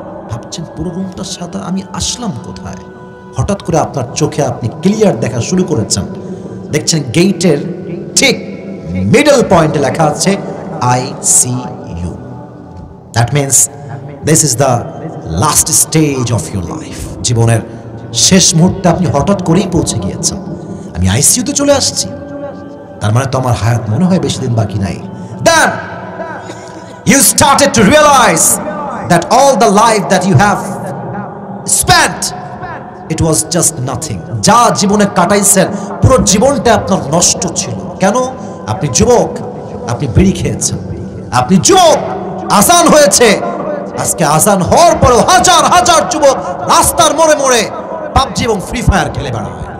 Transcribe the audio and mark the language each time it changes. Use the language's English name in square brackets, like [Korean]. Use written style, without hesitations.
[Bangla] ভাবছেন পুরো রুমটা সাদা, আমি আসলাম কোথায়? হঠাৎ করে আপনার চোখে আপনি ক্লিয়ার দেখা শুরু করেছেন, দেখছেন গেটের ঠিক মিডল পয়েন্টে লেখা আছে ICU। [English] That means this is the last stage of your life. [Bangla] জীবনের শেষ মুহূর্তে আপনি হঠাৎ করেই পৌঁছে গিয়েছেন, আমি আইসিইউতে চলে আসছি, তার মানে তো আমার হায়াত মনে হয় বেশি দিন বাকি নাই। [English] Then you started to realize that all the life that you have spent it was just nothing. [Bangla] যা জীবনে কাটাইছেন পুরো জীবনটা আপনার নষ্ট ছিল। কেন? আপনি যুবক, আপনি বিড়ি খেয়েছেন, আপনি যুবক, আজান হয়েছে, আজকে আজান হওয়ার পরেও হাজার হাজার যুবক রাস্তার মোড়ে মোড়ে পাবজি এবং ফ্রি ফায়ার খেলে বেড়ায়।